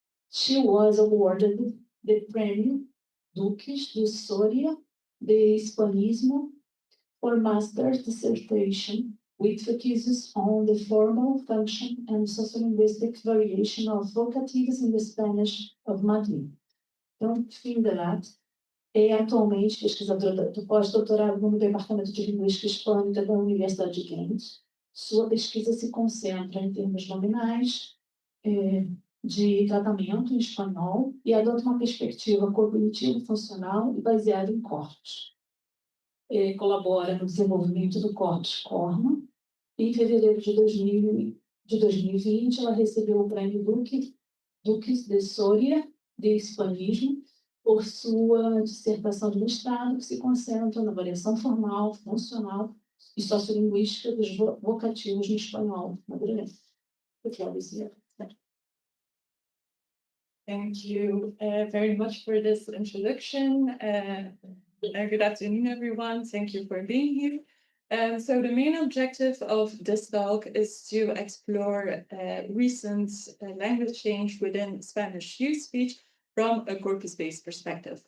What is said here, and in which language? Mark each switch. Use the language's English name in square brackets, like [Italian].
[English] She was awarded the Prêmio Duques de Soria de Hispanismo for master's dissertation, which focuses on the formal function and sociolinguistic variation of vocatives in the Spanish of Madrid. [Portuguese] Então, Fien De Latte é atualmente pesquisadora do pós-doutorado no Departamento de Linguística Hispânica da Universidade de Ghent. Sua pesquisa se concentra em termos nominais de tratamento em espanhol e adota uma perspectiva cognitivo-funcional e baseada em corpos. Colabora no desenvolvimento do corpus corno. Em fevereiro de 2020, ela recebeu o prêmio Duques de Soria de Hispanismo por sua dissertação de mestrado, que se concentra na variação formal, funcional e sociolinguística dos vocativos no espanhol madrilenho. [English] Thank you very much for this introduction. Good afternoon, everyone. Thank you for being here. So the main objective of this talk is to explore recent language change within Spanish youth speech from a corpus-based perspective.